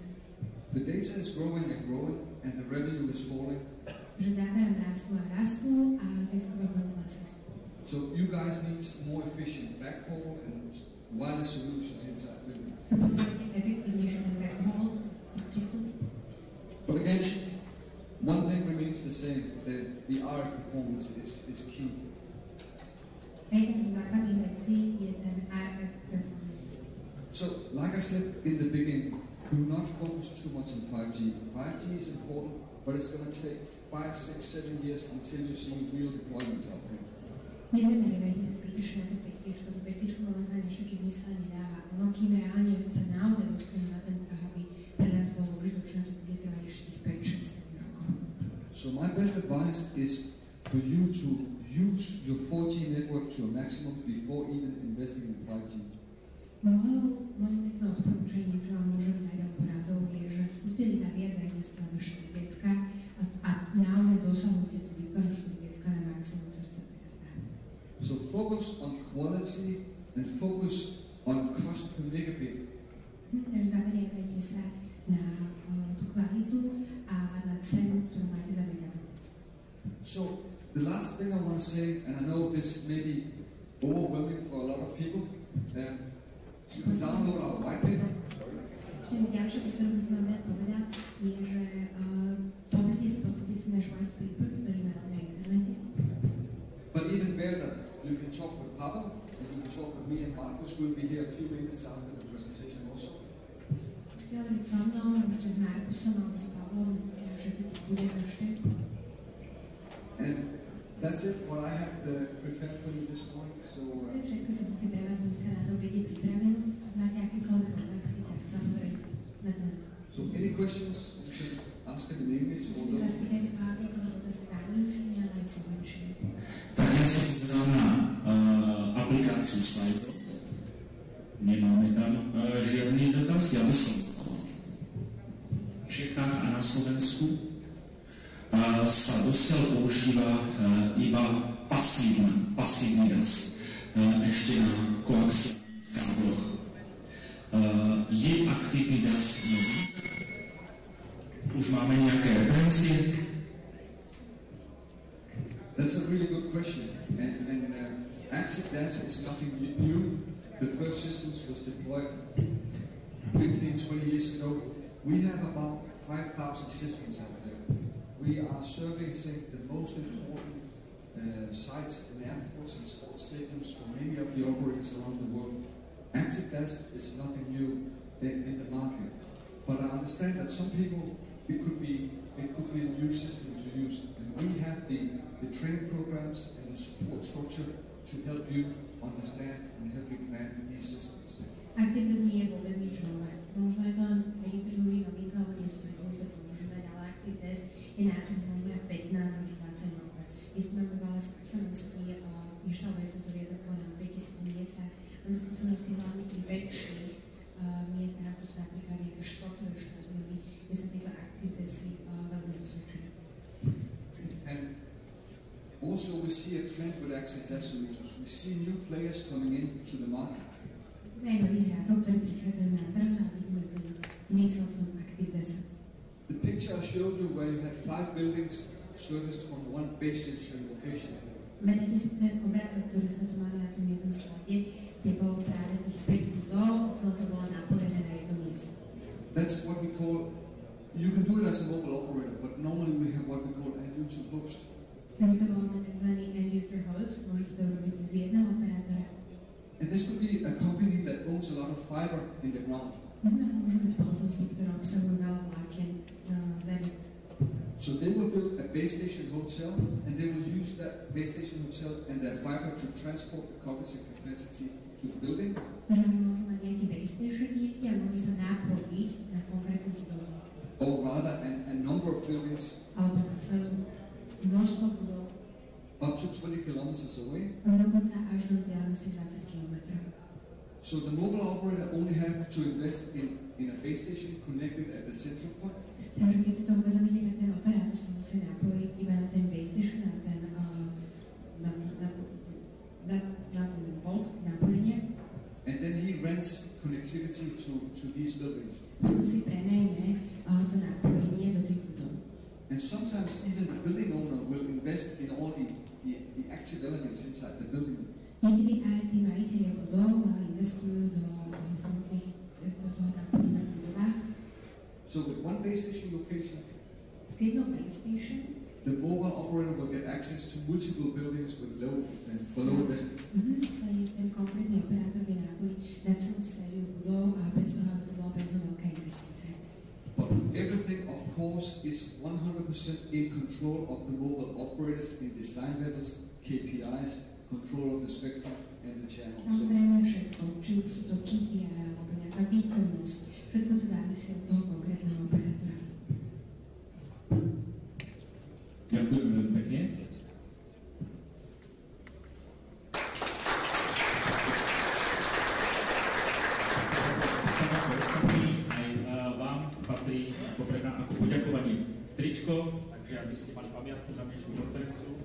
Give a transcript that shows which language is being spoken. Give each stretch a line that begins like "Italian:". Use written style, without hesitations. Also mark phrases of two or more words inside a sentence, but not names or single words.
English: The data is growing and growing, and the revenue is falling.
Slovak: Že dáta nám rastú a ziskovosť nám klesá.
English: So you guys need more efficient backhaul and wireless solutions inside buildings.
Slovak: Efektívnejšie ten backhaul.
English: But again, one thing remains the same, the RF performance is key. So, like I said in the beginning, do not focus too much on 5G. 5G is important, but it's going to take 5, 6, 7 years until you see real deployments out there.
Slovak: Nezameriavajte sa zbytočne na to 5G, to 5G momentálne ešte taký zmysel nedáva. Ono, kým reálne sa naozaj dostaneme na ten trh, aby pre nás bolo užitočné, to bude trvať ešte tých 5-6 rokov.
English: So my best advice is for you to use your 4G network to a maximum before even investing in 5G.
Slovak: Moje pekné odporúčanie, čo vám môžem dať ako radou, je, že skúste sa viac zainvestovať do 4G a naozaj dosahujte tú výkonu 4G na maximum, ktoré sa teraz dá.
English: So focus on quality and focus on cost per megabit.
Slovak: Takže zameriavajte sa na tú kvalitu a na cenu, ktorú máte za megabit.
English: So the last thing I want to say, and I know this may be overwhelming for a lot of people, you can download our white paper.
Slovak: Ďalšia vec, ktorú by som vám povedal, je, že pozrite si náš
English: white paper,
Slovak: ktorý máme na internete.
English: But even better, you can talk with Pavel, and you can talk with me and Marcus. We'll be here a few minutes after the presentation also.
Slovak: Hovoriť so mnou, môžete s Markusom alebo s Pavlom, myslím si, že všetci budeme ešte.
English: And that's it, what I have prepared for you this morning. So,
Slovak: Všetko, čo som si pre vás dneska na obede pripravil, ak máte akékoľvek otázky, tak samozrejme sme to.
English: So any questions? You can ask them in English.
Slovak: Sa spýtajte po akékoľvek otázky v angličtine, ale aj v slovenčine. Tak ja sa pozerám na aplikáciu slajdov. Nemáme tam žiadny dotaz. Ja by som v Čechách a na Slovensku sa dosiaľ používa iba pasívny raz. Ešte na koaxiálnych kábloch.
Czech: Je aktivní DAS nový?
Slovak: Už máme nejaké referencie?
English: That's a really good question. And active DAS is nothing new. The first systems was deployed 15-20 years ago. We have about 5,000 systems out there. We are servicing the most important sites in airports and sports stadiums for many of the operators around the world. Active DAS is nothing new in the market, but I understand that some people it could be a new system to use, and we have the training programs and the support structure to help you understand and help you plan these systems. Active DAS
Slovak: nie je vôbec nič nové. Možno je to len pre niektorých ľudí novinka, alebo nie sú takové, že to používať, ale
English: Active DAS
Slovak: je na tom možno 15 až 20 rokov. My sme máme veľa skúseností, inštaluje sa to viac ako na 3000 miestach. Máme skúsenosti hlavne pri väčších miestach, ako sú napríklad nejaké športové štadióny, kde sa tieto
English: Active DASy
Slovak: veľmi osvedčujú.
English: And also we see a trend with Active DAS solutions. We see new players coming into the market.
Slovak: Aj nových hráčov, ktorí prichádzajú na trh a vidíme ten zmysel v tom
English: Active DASu. The picture I showed you where you had 5 buildings serviced from one base station location.
Slovak: Menete si ten obrázok, ktorý sme tu mali na tom jednom slade, kde bolo práve tých 5 budov, celé to bolo napojené na jedno miesto.
English: That's what we call, you can do it as a mobile operator, but normally we have what we call a end-user host.
Slovak: My to voláme tzv.
English: End-user host,
Slovak: môžete to robiť z jedného operátora.
English: And this could be a company that owns a lot of fiber in the ground.
Slovak: Môžu byť spoločnosti, ktoré obsahujú veľa vlákien na zemi.
English: So they will build a base station hotel, and they will use that base station hotel and their fiber to transport the coverage capacity to the building.
Slovak: Že môžu mať nejaký
English: base station
Slovak: niekde a môžu sa napojiť na konkrétnu budovu.
English: Or rather, a number of buildings
Slovak: Alebo na celú množstvo budov.
English: up to 20 kilometers away.
Slovak: Dokonca až do vzdialenosti 20 km.
English: So the mobile operator only have to invest in a base station connected at the central point.
Slovak: Takže keď si to uvedomíte, tak ten operátor sa musí napojiť iba na ten
English: base station,
Slovak: na ten bod napojenia.
English: And then he rents connectivity to these buildings.
Slovak: Potom si prenajme to napojenie do tých budov.
English: And sometimes even the building owner will invest in all the active elements inside the building.
Slovak: Niekedy aj tí majiteľia budov investujú do samotných do toho napojenia v budovách.
English: So with one base station location,
Slovak: Z jednou
English: base station the mobile operator will get access to multiple buildings with low and below investment.
Slovak: sa ten konkrétny operátor vie napojiť na celú sériu budov a bez toho, aby to bola pre ňu veľká investícia.
English: But everything, of course, is 100% in control of the mobile operators in design levels, KPIs, control of the spectrum and the channels.
Slovak: Samozrejme všetko, či už sú to KPI alebo nejaká výkonnosť, všetko to závisí od toho konkrétneho operátora. Ďakujem veľmi pekne. Aj vám patrí ako poďakovanie tričko, takže aby ste mali pamiatku na dnešnú konferenciu.